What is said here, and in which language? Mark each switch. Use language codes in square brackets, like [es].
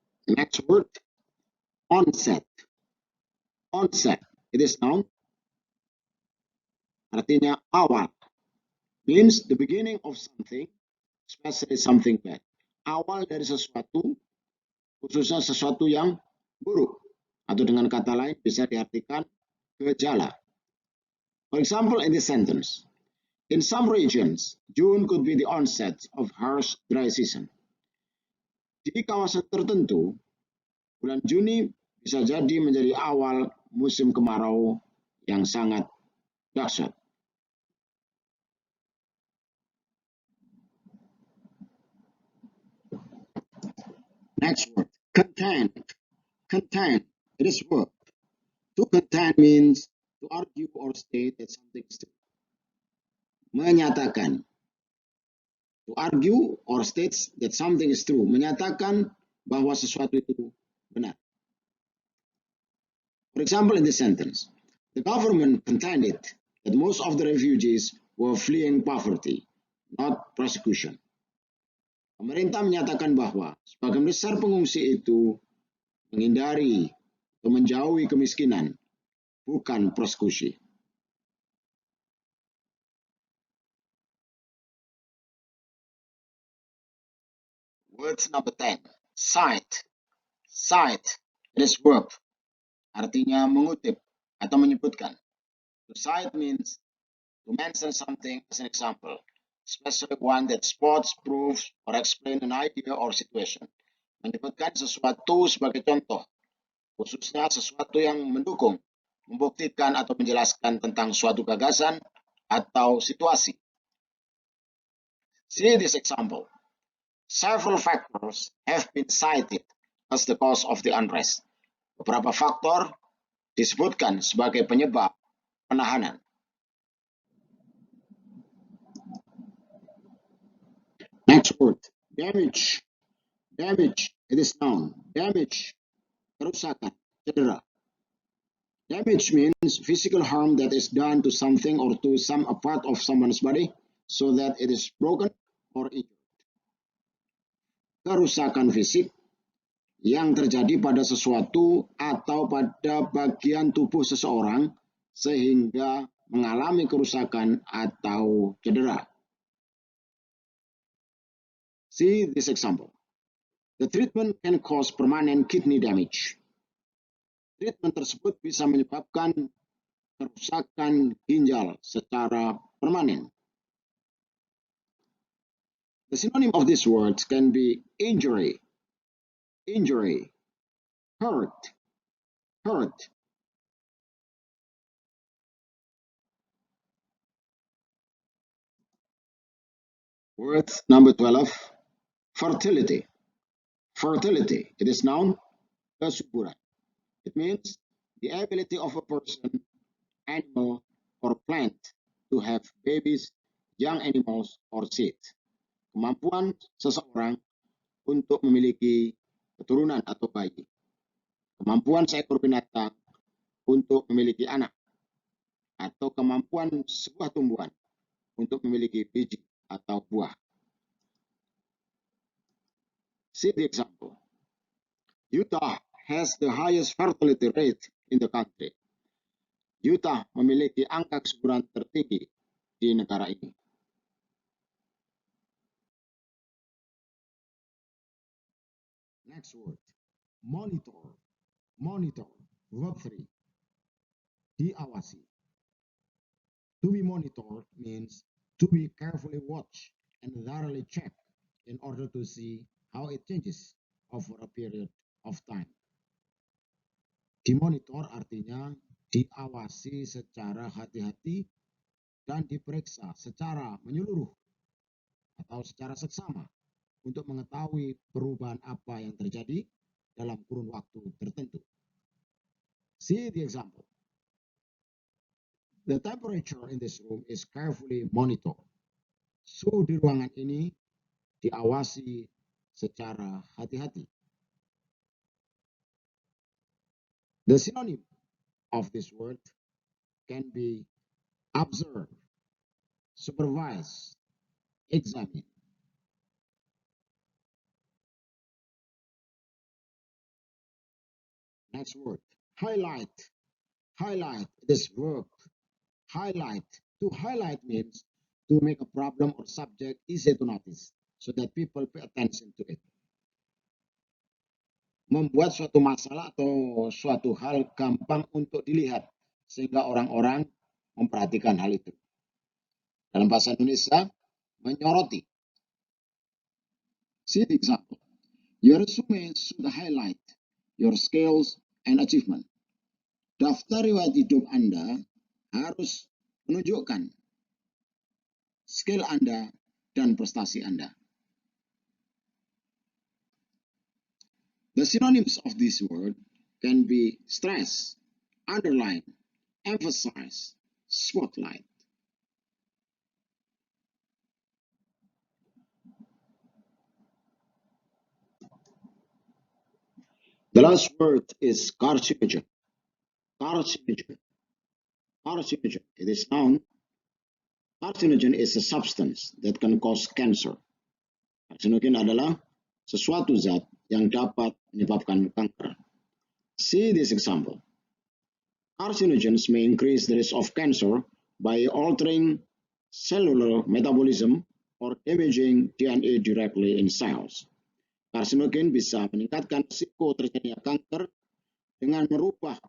[en] Next word, onset. Onset, it is noun, [id] artinya awal. [en] Means the beginning of something, especially something bad. [id] Awal dari sesuatu, khususnya sesuatu yang buruk. Atau dengan kata lain bisa diartikan gejala. [en] For example, in this sentence, in some regions, June could be the onset of harsh dry season. [id] Di kawasan tertentu, bulan Juni bisa jadi menjadi awal musim kemarau yang sangat dahsyat. [en] Next word, content. Content, it is verb. To contend means to argue or state that something is true. [id] Menyatakan. [en] To argue or state that something is true. [id] Menyatakan bahwa sesuatu itu benar. [en] For example, in this sentence, the government contended that most of the refugees were fleeing poverty, not persecution. [id] Pemerintah menyatakan bahwa sebagian besar pengungsi itu menghindari atau menjauhi kemiskinan, bukan persekusi. [en] Words number 10. Cite. Cite. It is verb. [id] artinya mengutip atau menyebutkan. [en] To cite means to mention something as an example, especially one that supports, proves, or explain an idea or situation. [id] Menyebutkan sesuatu sebagai contoh, khususnya sesuatu yang mendukung, membuktikan atau menjelaskan tentang suatu gagasan atau situasi. [en] See this example. Several factors have been cited as the cause of the unrest. [id] Beberapa faktor disebutkan sebagai penyebab penahanan. [en] Next word, damage. Damage, it is noun. [id] Damage, kerusakan, cedera. [en] Damage means physical harm that is done to something or to some a part of someone's body so that it is broken or injured. [id] Kerusakan fisik yang terjadi pada sesuatu atau pada bagian tubuh seseorang sehingga mengalami kerusakan atau cedera. [en] See this example. The treatment can cause permanent kidney damage. [id] Treatment tersebut bisa menyebabkan kerusakan ginjal secara permanen. [en] The synonym of these words can be injury, injury, hurt, hurt. Word number 12, fertility. Fertility, it is noun, kesuburan. It means the ability of a person, animal, or plant to have babies, young animals, or seeds. [id] Kemampuan seseorang untuk memiliki keturunan atau bayi. Kemampuan seekor binatang untuk memiliki anak. Atau kemampuan sebuah tumbuhan untuk memiliki biji atau buah. [en] See the example. Utah has the highest fertility rate in the country. [id] Utah memiliki angka kesuburan tertinggi di negara ini. [en] Next word, monitor. Monitor, verb 3. Diawasi. To be monitored means to be carefully watched and thoroughly checked in order to see how it changes over a period of time. [id] Dimonitor artinya diawasi secara hati-hati dan diperiksa secara menyeluruh atau secara seksama untuk mengetahui perubahan apa yang terjadi dalam kurun waktu tertentu. [en] See the example. The temperature in this room is carefully monitored. [id] Suhu di ruangan ini diawasi secara hati-hati. [en] The synonym of this word can be observe, supervise, examine. Next word, highlight. Highlight, this verb. Highlight. To highlight means to make a problem or subject easy to notice so that people pay attention to it. [id] Membuat suatu masalah atau suatu hal gampang untuk dilihat sehingga orang-orang memperhatikan hal itu. Dalam bahasa Indonesia, menyoroti. [en] See the example. Your resume should highlight your skills and achievement. [id] Daftar riwayat hidup Anda harus menunjukkan skill Anda dan prestasi Anda. [en] The synonyms of this word can be stress, underline, emphasize, spotlight. The last word is carcinogen. Carcinogen. Carcinogen. It is noun. Carcinogen is a substance that can cause cancer. [id] Carcinogen adalah sesuatu zat yang dapat menyebabkan kanker. [en] See this example. Carcinogens may increase the risk of cancer by altering cellular metabolism or damaging DNA directly in cells. [id] Karsinogen bisa meningkatkan risiko terjadinya kanker dengan merubah